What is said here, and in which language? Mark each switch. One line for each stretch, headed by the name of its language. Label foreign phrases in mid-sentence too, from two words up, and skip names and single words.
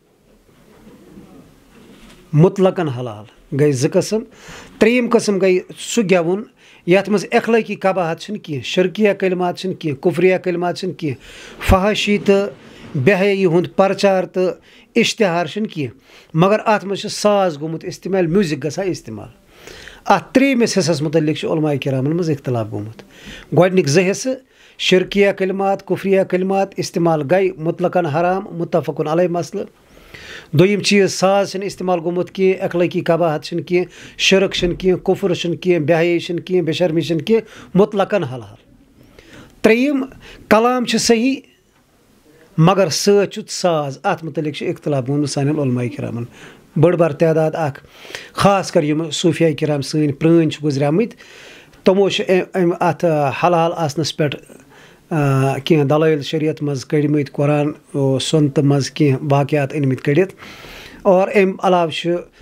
Kashmiri: مُطلقن حلال گٔے زٕ قٕسم ترٛیٚیِم قٕسم گٔے سُہ گٮ۪وُن یتھ منٛز اخلٲقی قباحت چھِنہٕ کینٛہہ شرکیہ کلمات چھِنہٕ کینٛہہ کُفریہ کلمات چھِنہٕ کینٛہہ فحٲشی تہٕ بے حیٲیی ہُنٛد پرچار تہٕ اِشتِہار چھِنہٕ کینٛہہ مگر اَتھ منٛز چھُ ساز گوٚمُت اِستعمال میوٗزِک گژھان اِستعمال اَتھ ترٛیٚیِمِس حِصس مُتعلق چھُ علماء کِرامن منٛز اختلاف گوٚمُت گۄڈنِکۍ زٕ حِصہٕ شرکیہ کلمات کُفریہ کلمات اِستعمال گٔے مُطلقن حرام مُتفقن علیہ مسلہٕ دوٚیِم چیٖز ساز چھِنہٕ اِستعمال گوٚمُت کینٛہہ اخلٲقی قباحت چھِنہٕ کینٛہہ شرک چھِنہٕ کینٛہہ کُفر چھُنہٕ کینٛہہ بے حیٲیی چھِنہٕ کینٛہہ بے شرمی چھِنہٕ کینٛہہ مُطلقن حلال ترٛیٚیِم کلام چھِ صحیح مگر سۭتۍ چھُ ساز اَتھ مُتعلق چھُ اختلاف گوٚمُت سانٮ۪ن علماء کِرامن بٔڑ بار تعداد اکھ خاص کر یِم صوٗفیا کِرام سٲنۍ پرٛٲنۍ چھِ گُزریمٕتۍ تِمو چھِ اَمہِ اَتھ حلال آسنس پٮ۪ٹھ کینٛہہ دلٲیل شریعت منٛز کٔڑمٕتۍ قرآن سُنتہٕ منٛز کینٛہہ واقعات أنمٕتۍ کٔڑِتھ اور اَمہِ علاوٕ چھُ